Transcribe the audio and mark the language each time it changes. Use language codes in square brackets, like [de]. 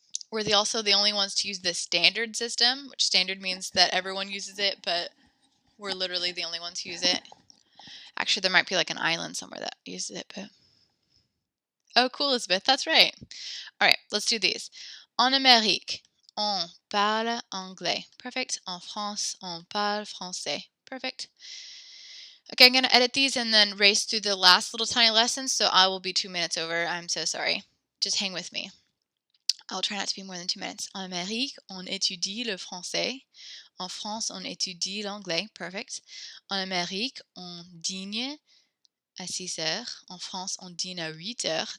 [en] We're also the only ones to use the standard system, which standard means that everyone uses it, but we're literally the only ones who use it. Actually, there might be like an island somewhere that uses it, but... Oh, cool, Elizabeth. That's right. All right, let's do these. [fr] En Amérique, on parle anglais. [en] Perfect. [fr] En France, on parle français. [en] Perfect. Okay, I'm going to edit these and then race through the last little tiny lessons, so I will be 2 minutes over. I'm so sorry. Just hang with me. I'll try not to be more than 2 minutes. [fr] En Amérique, on étudie le français. En France, on étudie l'anglais. [en] Perfect. [fr] En Amérique, on dîne à 6 heures. En France, on dîne à 8 heures.